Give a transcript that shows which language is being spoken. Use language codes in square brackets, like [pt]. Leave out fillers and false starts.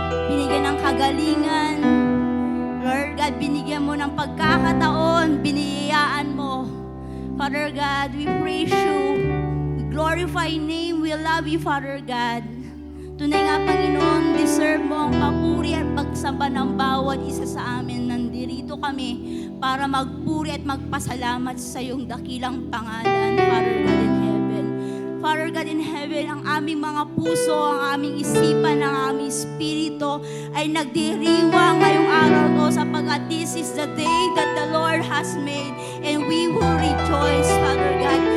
[tl] Binigyan ng kagalingan. Lord God, binigyan mo ng pagkakataon. Biniyayaan mo. [en] Father God, we praise you. We glorify your name. We love you, Father God. [tl] Tunay nga, Panginoon, deserve mo ang papuri at pagsamba ng bawat isa sa amin. Nandito kami para magpuri at magpasalamat sa iyong dakilang pangalan, Father God in heaven. Father God in heaven, ang aming mga puso, ang aming isipan, ang aming espiritu ay nagdiriwang ngayong araw to sapagkat [en] this is the day that the Lord has made and we will rejoice, Father God.